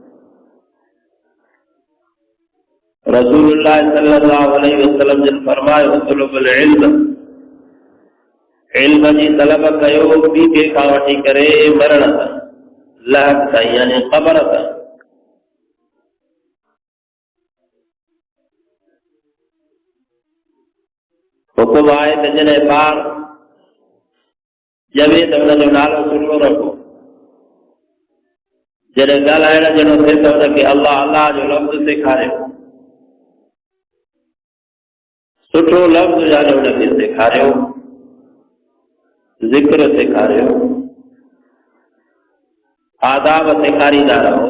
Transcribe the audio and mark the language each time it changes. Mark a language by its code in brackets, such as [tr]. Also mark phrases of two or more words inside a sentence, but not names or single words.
[ar] رسول الله صلى الله عليه وسلم [sd] जिन फरमायो [ar] طلب العلم, [sd] इल्म जी तलब कयो ॿी कंहिंखां वठी करे मरण ताईं, लहक ताईं यानी क़बर ताईं. [ur] حکم آئے تو [sd] جڏहिं ॿार ॼमे त हुनजो नालो सुठो रखो। जॾहिं ॻाल्हाइण जहिड़ो थिए त हुनखे अल्लाह अल्लाह जो लफ़्ज़ सेखारियो, सुठो लफ़्ज़ यानी हुनखे सेखारियो, ज़िक्र सेखारियो, आदाब सेखारींदा रहो।